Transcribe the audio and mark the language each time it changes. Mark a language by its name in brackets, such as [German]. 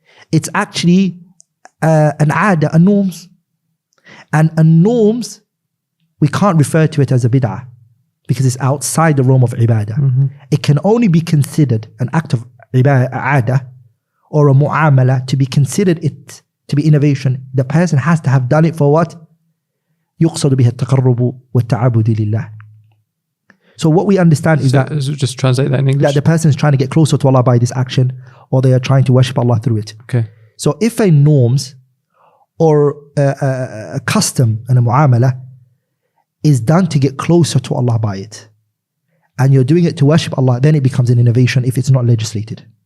[English] It's actually an aada, a norms. And a norms, we can't refer to it as a bid'ah because it's outside the realm of ibadah. It can only be considered an act of aada or a mu'amala to be considered it to be innovation. The person has to have done it for what? [Arabic] يقصد بها التقرب والتعبد لله. [English] So what we understand is that, just translate that in English. That the person is trying to get closer to Allah by this action, or they are trying to worship Allah through it. Okay. So if a norms or a custom and a mu'amala is done to get closer to Allah by it, and you're doing it to worship Allah, then it becomes an innovation if it's not legislated.